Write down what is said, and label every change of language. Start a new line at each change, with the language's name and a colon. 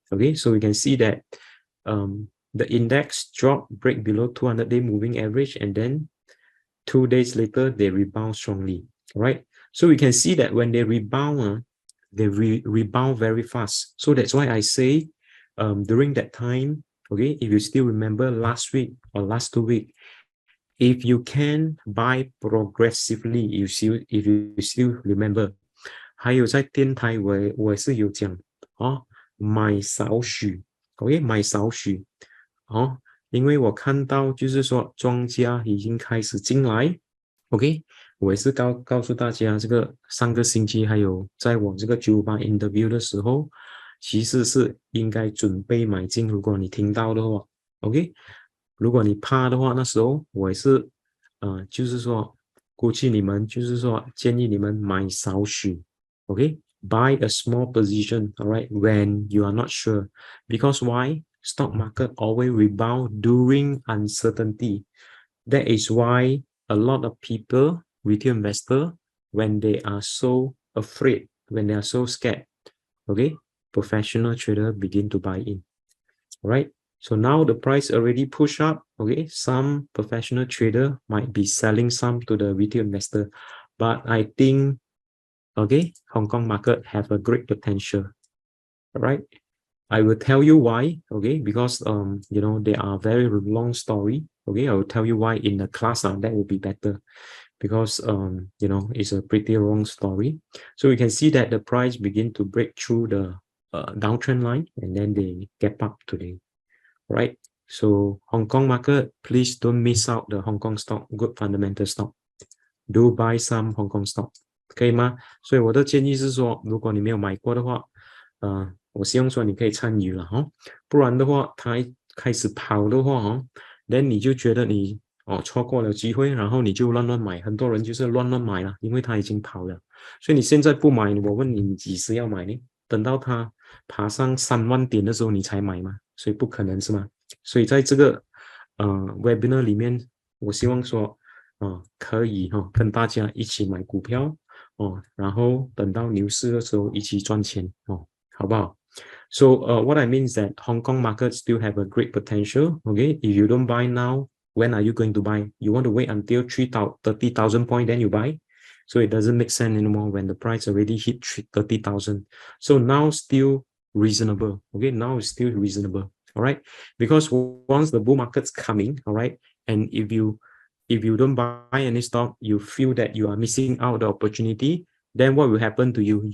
English: Okay, so we can see that the index drop, break below 200-day moving average, and then 2 days later they rebound strongly. Right, so we can see that when they rebound, they rebound very fast. So that's why I say during that time, Okay, if you still remember last week or last 2 weeks, if you can buy progressively, if you still remember,
Chinese: 还有在电台我也是有讲买少许
English: ，OK， 买少许
Chinese: 因为我看到就是说庄家已经开始进来 ，OK， 我也是告诉大家，这个上个星期还有在我这个98 interview 的时候，其实是应该准备买进，如果你听到的话 ，OK， 如果你怕的话，那时候我也是就是说估计你们就是说建议你们买少许 ，OK。
English: Buy a small position, all right, when you are not sure. Because why? Stock market always rebound during uncertainty. That is why a lot of people, retail investor, when they are so afraid, when they are so scared, okay, professional trader begin to buy in. All right. So now the price already push up. Okay, some professional trader might be selling some to the retail investor, but I think okay, Hong Kong market have a great potential. All right. I will tell you why, okay, because you know, they are very long story. Okay, I will tell you why in the class, that will be better because you know, it's a pretty long story. So we can see that the price begin to break through the downtrend line and then they gap up today. Right. So Hong Kong market, please don't miss out the Hong Kong stock, good fundamental stock. Do buy some Hong Kong stock.
Chinese: 可以吗？所以我的建议是说，如果你没有买过的话，我希望说你可以参与了不然的话，它开始跑的话then 你就觉得你错过了机会，然后你就乱买，很多人就是乱买了，因为它已经跑了，所以你现在不买，我问你，你几时要买呢？等到它爬上3万点的时候你才买吗？所以不可能是吗？所以在这个webinar 里面，我希望说可以跟大家一起买股票然后等到牛市的时候一起赚钱好不好？
English: So what I mean is that Hong Kong market still have a great potential. Okay, if you don't buy now, when are you going to buy? You want to wait until 30,000 points then you buy? So it doesn't make sense anymore when the price already hit 30,000. So now still reasonable. Okay, now it's still reasonable. All right, because once the bull market's coming, all right, and if you don't buy any stock, you feel that you are missing out the opportunity, then what will happen to you?